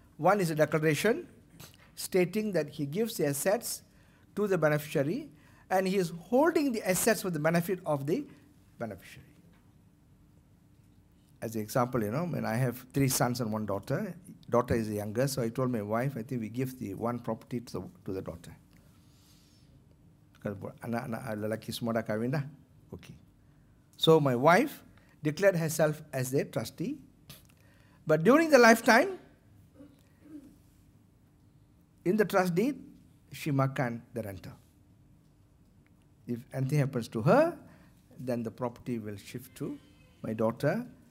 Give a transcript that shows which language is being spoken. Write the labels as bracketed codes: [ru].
[en] One is a declaration stating that he gives the assets to the beneficiary and he is holding the assets for the benefit of the beneficiary. As an example, when I have 3 sons and 1 daughter, daughter is the youngest, so I told my wife, I think we give the one property to the daughter. Because [ms] anak-anak lelaki semua dah kahwin dah. [en] Okay. So my wife declared herself as the trustee, but during the lifetime, in the trust deed, she [ms] makan [en] the rental. If anything happens to her, then the property will shift to my daughter.